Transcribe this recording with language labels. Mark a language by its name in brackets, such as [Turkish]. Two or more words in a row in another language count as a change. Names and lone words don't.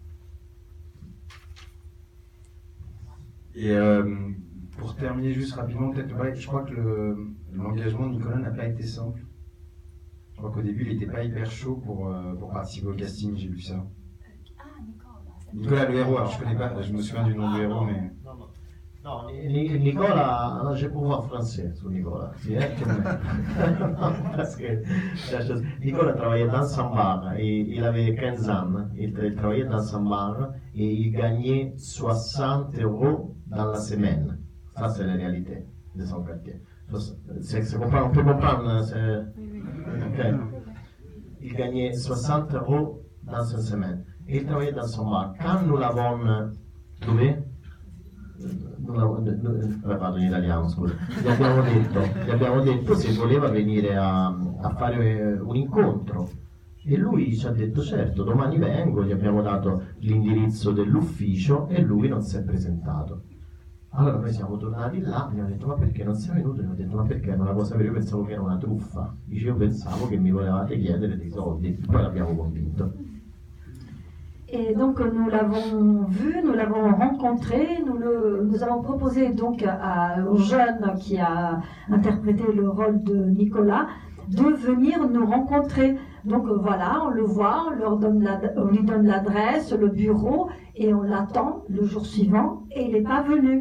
[French] Et pour terminer juste rapidement, peut-être, je crois que l'engagement de Nicolas n'a pas été simple. Je crois qu'au début, il n'était pas hyper chaud pour participer au casting, j'ai vu ça. Nicolas, le héros, alors je connais pas, je me souviens du nom du héros, mais... [Italian] No, Nicola, non c'è [French] pouvoir français [Italian] su Nicola, sì, che Nicola [French] travaillait dans son bar, il avait 15 ans, il travaillait dans son bar et il gagnait 60 € dans la semaine. Ça, c'est la réalité de son quartier. On peut comprendre, okay. Il gagnait 60 € dans une semaine et il travaillait dans son bar. Quand nous l'avons trouvé, [Italian] vado in italiano, scusa, gli abbiamo detto se voleva venire a fare un incontro e lui ci ha detto certo, domani vengo, gli abbiamo dato l'indirizzo dell'ufficio e lui non si è presentato. Allora noi siamo tornati là e mi ha detto ma perché non sei venuto? E mi ha detto ma perché era una cosa vera, io pensavo che era una truffa, dice io pensavo che mi volevate chiedere dei soldi, poi l'abbiamo convinto. [French] Et donc nous l'avons vu, nous l'avons rencontré, nous avons proposé donc au jeune qui a interprété le rôle de Nicolas de venir nous rencontrer. Donc voilà, on le voit, on lui donne l'adresse, le bureau et on l'attend le jour suivant et il n'est pas venu.